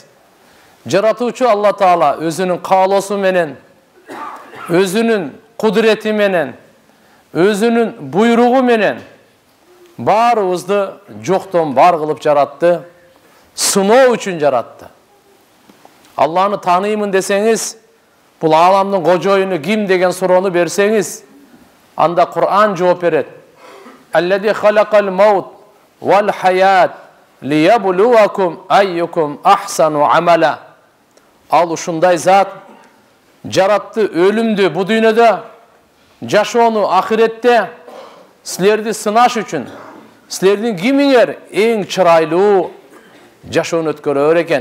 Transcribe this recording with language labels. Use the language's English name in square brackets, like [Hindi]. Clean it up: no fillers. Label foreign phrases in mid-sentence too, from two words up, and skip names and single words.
[Kyrgyz] Жаратуучу Алла Таала өзүнүн каалоосу менен, өзүнүн кудурети менен, өзүнүн буйругу менен баарыбызды жоктон бар кылып жаратты, сыноо үчүн жаратты. Алланы тааныймын десеңиз, бул ааламдын кожоюну ким деген суроону берсеңиз, анда Кур'ан жооп берет. [Arabic] الذي خلق الموت والحياة ليبلوكم أيكم أحسن عملا. [Kyrgyz] Ал ушундай зат жаратты өлүмдү бу дүйнөдө, жашоону ахиретте силерди сынаш үчүн. Силердин кимиңер эң чырайлуу жашоону өткөрөр экен?